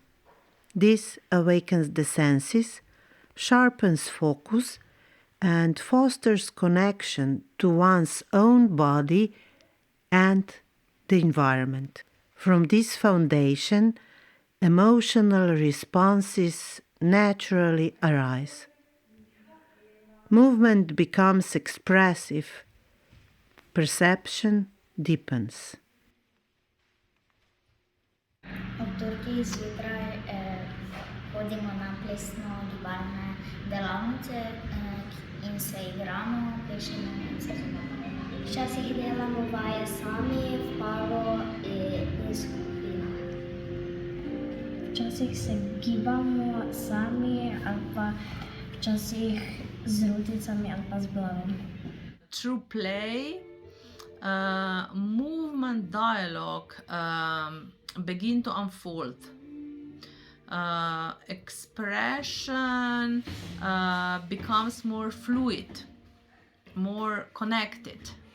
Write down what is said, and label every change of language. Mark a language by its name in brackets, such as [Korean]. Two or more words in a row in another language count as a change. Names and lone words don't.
[English] This awakens the senses, sharpens focus, and fosters connection to one's own body and the environment. From this foundation, emotional responses naturally arise. Movement becomes expressive, perception deepens. [Slovenian] Avtorki zjutraj hodimo na plesno-gibalne delavnice in se igramo, plešemo in se zabavamo. Včasih delamo vaje sami, v paru in skupino. Včasih se gibamo sami ali pa včasih z ruticami ali pa z blagom. [English] Through play, movement dialogue begin to unfold. Expression becomes more fluid, more connected.